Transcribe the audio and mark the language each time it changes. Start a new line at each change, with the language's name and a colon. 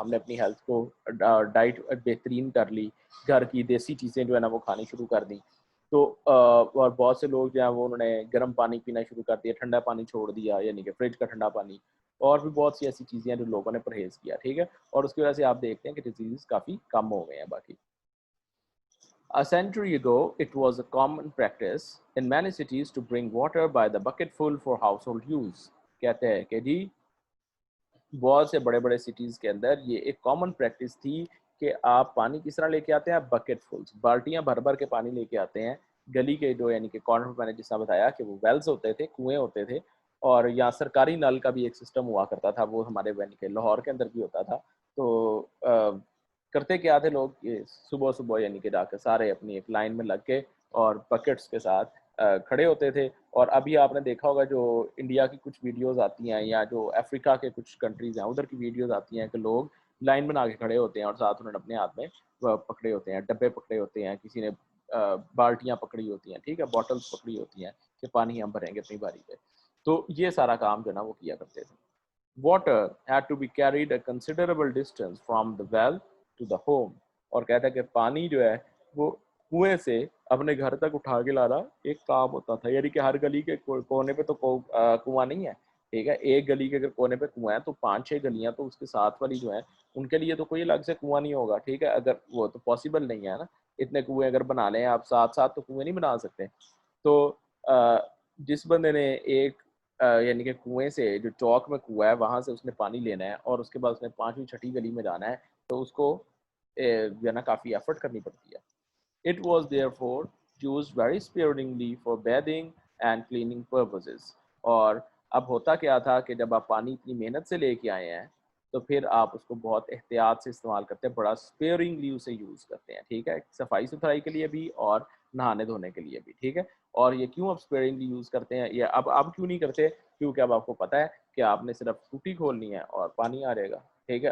Hindi: हमने अपनी हेल्थ को डाइट बेहतरीन कर ली, घर की देसी चीज़ें जो है ना वो खानी शुरू कर दी। तो और बहुत से लोग जो हैं वो उन्होंने गर्म पानी पीना शुरू कर दिया, ठंडा पानी छोड़ दिया, यानी कि फ्रिज का ठंडा पानी। और भी बहुत सी ऐसी चीज़ें हैं जो लोगों ने परहेज़ किया, ठीक है। और उसकी वजह से आप देखते हैं कि डिजीज़ काफ़ी कम हो गए हैं बाकी।
English: A century ago, it was a common practice in many cities to bring water by the bucketful for household use.
Hindi: कहते हैं कि जी बहुत से बड़े-बड़े सिटीज़ के अंदर ये एक कॉमन प्रैक्टिस थी कि आप पानी किस तरह लेके आते हैं, बकेटफुल्स, बाल्टियाँ भर-भर के पानी लेके आते हैं। गली के जो यानी कि कॉर्नर पे मैंने जिस तरह बताया कि वो वेल्स होते थे, कुएँ होते थे और या सरकारी नल का भी एक सिस्टम हुआ करता था, वो हमारे यानी कि लाहौर के अंदर भी होता था। तो करते क्या थे लोग, ये सुबह-सुबह यानी कि जाकर सारे अपनी एक लाइन में लग के और बकेट्स के साथ खड़े होते थे। और अभी आपने देखा होगा जो इंडिया की कुछ वीडियोज़ आती हैं या जो अफ्रीका के कुछ कंट्रीज़ हैं उधर की वीडियोज़ आती हैं कि लोग लाइन बना के खड़े होते हैं और साथ उन्होंने अपने हाथ में पकड़े होते हैं, डब्बे पकड़े होते हैं, किसी ने बाल्टियाँ पकड़ी होती हैं, ठीक है, बॉटल्स पकड़ी होती हैं कि पानी हम भरेंगे अपनी बारी पे। तो ये सारा काम जो है ना वो किया करते थे।
English: Water had to be carried a considerable distance from the well to the home.
Hindi: और कहता है कि पानी जो है वो कुएं से अपने घर तक उठा के लाना एक काम होता था, यानी कि हर गली के कोने पे तो कुआं नहीं है, ठीक है। एक गली के अगर कोने पे कुआं है तो 5-6 गलियां तो उसके साथ वाली जो है उनके लिए तो कोई अलग से कुआं नहीं होगा, ठीक है। अगर वो तो पॉसिबल नहीं है ना, इतने कुएं अगर बना लें आप, साथ साथ तो कुएं नहीं बना सकते। तो अ, जिस बंदे ने एक यानी कि कुएँ से, जो चौक में कुआँ है वहाँ से उसने पानी लेना है और उसके बाद उसने 5वीं छठी गली में जाना है, तो उसको जो है ना काफ़ी एफर्ट करनी पड़ती है।
English: It was therefore used very sparingly for bathing and cleaning purposes.
Hindi: और अब होता क्या था कि जब आप पानी इतनी मेहनत से लेके आए हैं तो फिर आप उसको बहुत एहतियात से इस्तेमाल करते हैं, बड़ा स्पेयरिंगली उसे यूज़ करते हैं, ठीक है, सफाई सुथराई के लिए भी और नहाने धोने के लिए भी, ठीक है। और ये क्यों आप स्पेयरिंगली यूज़ करते हैं, ये अब क्यों नहीं करते, क्योंकि अब आपको पता है कि आपने सिर्फ टूटी खोलनी है और पानी आ जाएगा, ठीक है।